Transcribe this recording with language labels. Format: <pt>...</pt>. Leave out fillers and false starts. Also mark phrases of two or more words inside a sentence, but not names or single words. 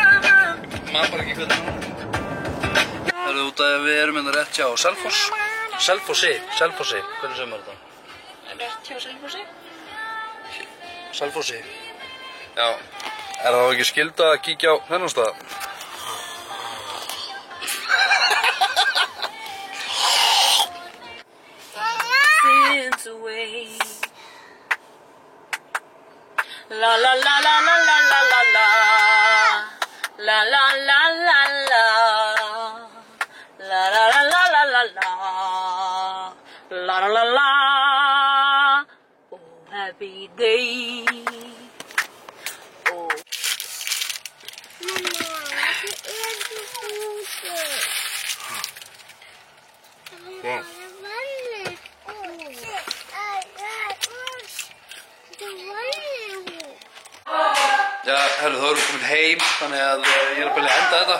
<is>Maður bara ekki hvað það er. Það eru út að við erum hérna rétt hjá Selfoss. Selfossi, hvernig segir maður þetta? Rétt hjá Selfossi. Selfossi. Já, er það ekki skylda að kíkja á þennan stað?</is> <en>Since away. La la la la la la la la la. La la la la la. La la la la la la la. La la la la. Oh, happy happy day. Oh. Wow.</en> <is>Já, herru, þá erum við komin heim, þannig að ég er bara að enda þetta.</is>